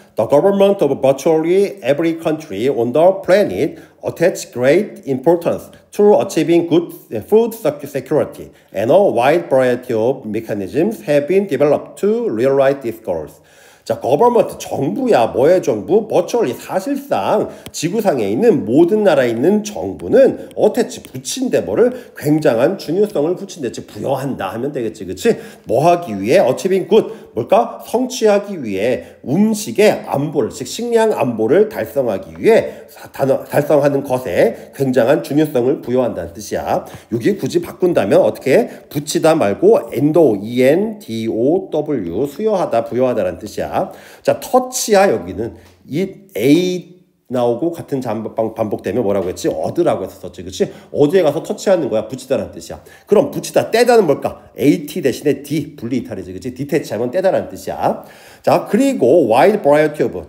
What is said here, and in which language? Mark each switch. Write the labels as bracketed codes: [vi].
[en] The government of virtually every country on the planet attach great importance to achieving good food security, and a wide variety of mechanisms have been developed to realize these goals. [ko] 자, government, 정부야. 뭐의 정부? virtually, 사실상 지구상에 있는 모든 나라에 있는 정부는 attach, 붙인대. 뭐를? 굉장한 중요성을 붙인대. 즉, 부여한다 하면 되겠지. 그치? 뭐 하기 위해? [en] achieving good. [ko] 뭘까? 성취하기 위해 음식의 안보를, 즉 식량 안보를 달성하기 위해 달성하는 것에 굉장한 중요성을 부여한다는 뜻이야. 여기 굳이 바꾼다면 어떻게? 붙이다 말고 endow, E-N-D-O-W, 수여하다, 부여하다라는 뜻이야. 자, 터치야. 여기는 이 A 나오고 같은 반복되면 뭐라고 했지? 어드라고 했었지. 그치? 어디에 가서 터치하는 거야? 붙이다라는 뜻이야. 그럼 붙이다, 떼다는 뭘까? AT 대신에 D, 분리 이탈이지. 그치? 디태치하면 떼다라는 뜻이야. 자, 그리고 [en] wide variety of.